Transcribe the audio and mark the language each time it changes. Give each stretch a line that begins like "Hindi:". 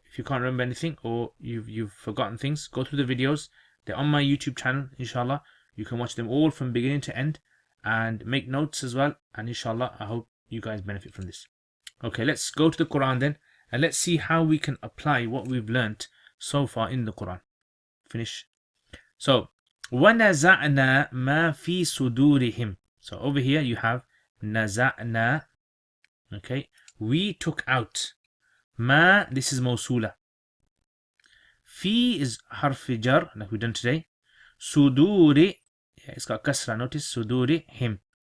English: if you can't remember anything or you've forgotten things, go through the videos. They're on my YouTube channel, inshallah. You can watch them all from beginning to end and make notes as well. And inshallah, I hope you guys benefit from this. Okay, let's go to the Quran then, and let's see how we can apply what we've learnt so far in the Quran. Finish.
Arabic: So, وَنَزَعْنَا مَا فِي صُدُورِهِمْ.
English: So over here you have
Arabic: نَزَعْنَا.
English: Okay, we took out. Ma, this is mawsula. Fi is harf jar, like we've done today. Suduri, yeah, it's got kasra. Notice suduri him.